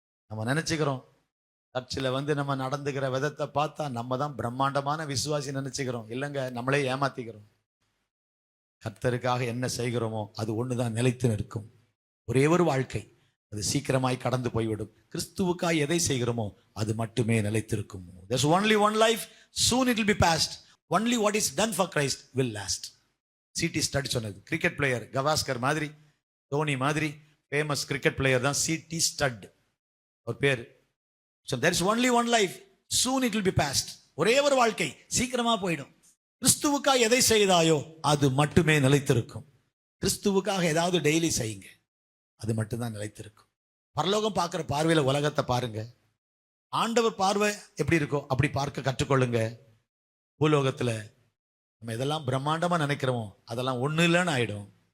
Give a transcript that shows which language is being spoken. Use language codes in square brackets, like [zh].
[ta] நம்ம நினைச்சுக்கிறோம் சர்ச்சில் நம்ம நடந்துக்கிற விதத்தை பார்த்தா நம்ம தான் பிரம்மாண்டமான விசுவாசி நினைச்சுக்கிறோம். இல்லைங்க, நம்மளே ஏமாத்திக்கிறோம். கர்த்தருக்காக என்ன செய்கிறோமோ அது ஒண்ணுதான் நிலைத்து நிற்கும். ஒரே ஒரு வாழ்க்கை, அது சீக்கிரமாய் கடந்து போய்விடும். கிறிஸ்துவுக்காய் எதை செய்கிறோமோ அது மட்டுமே நிலைத்திருக்கும். [en] There's only one life, soon it will be past. Only what is done for Christ will last. [ta] CD stud சொன்னது. கிரிக்கெட் பிளேயர் கவாஸ்கர் மாதிரி, தோனி மாதிரி ஃபேமஸ் கிரிக்கெட் பிளேயர் தான் சிடி ஸ்டட் ஒரு பேர். [en] So there is only one life, soon it will be past. [ta] ஒரே ஒரு வாழ்க்கை, சீக்கிரமா போயிடும். கிறிஸ்துவுக்காக எதை செய்தாயோ அது மட்டுமே நிலைத்திருக்கும். கிறிஸ்துவுக்காக ஏதாவது டெய்லி செய்யுங்க, அது மட்டும்தான் நிலைத்திருக்கும். பரலோகம் பார்க்கிற பார்வையில உலகத்தை பாருங்க. ஆண்டவர் பார்வை எப்படி இருக்கோ அப்படி பார்க்க கற்றுக்கொள்ளுங்க. பூலோகத்துல நம்ம எதெல்லாம் பிரம்மாண்டமா நினைக்கிறோமோ அதெல்லாம் ஒண்ணு இல்லைன்னு ஆயிடும்.